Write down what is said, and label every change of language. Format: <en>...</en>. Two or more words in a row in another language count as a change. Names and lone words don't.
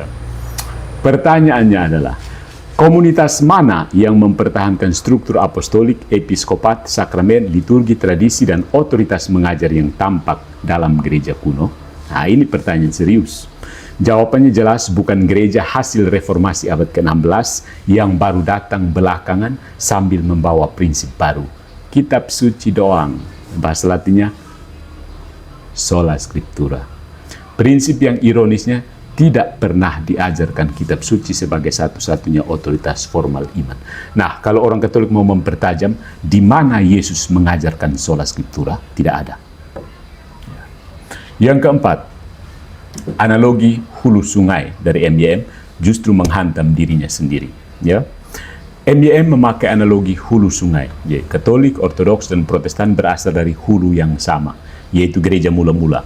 <id>Pertanyaannya adalah, komunitas mana yang mempertahankan struktur apostolik, episkopat, sakramen, liturgi, tradisi, dan otoritas mengajar yang tampak dalam gereja kuno? Nah, ini pertanyaan serius. Jawabannya jelas bukan gereja hasil reformasi abad ke-16 yang baru datang belakangan sambil membawa prinsip baru. Kitab suci doang, bahasa Latinnya</id> <la>sola scriptura.</la> <id>Prinsip yang ironisnya tidak pernah diajarkan kitab suci sebagai satu-satunya otoritas formal iman. Nah, kalau orang Katolik mau mempertajam, di mana Yesus mengajarkan</id> <la>sola scriptura?</la> <id>Tidak ada. Yang keempat, analogi hulu sungai dari MYM justru menghantam dirinya sendiri. Ya, MYM memakai analogi hulu sungai. Ya, Katolik, Ortodoks, dan Protestan berasal dari hulu yang sama, yaitu gereja mula-mula.</id>